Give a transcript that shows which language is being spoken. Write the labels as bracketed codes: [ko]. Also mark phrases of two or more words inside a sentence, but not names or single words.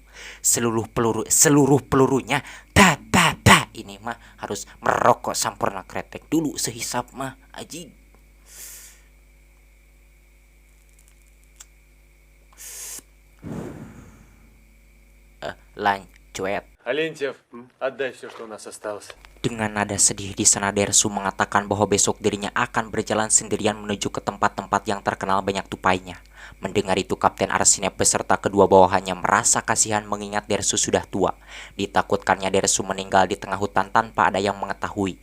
[id] Seluruh pelurunya ini mah harus merokok sampurna kretek dulu sehisap mah aji. Lanjut. [ru] Алентьев, отдай все, что у нас осталось. [id] Dengan nada sedih di sana Dersu mengatakan bahwa besok dirinya akan berjalan sendirian menuju ke tempat-tempat yang terkenal banyak tupainya. Mendengar itu Kapten Arsinep beserta kedua bawahannya merasa kasihan mengingat Dersu sudah tua. Ditakutkannya Dersu meninggal di tengah hutan tanpa ada yang mengetahui.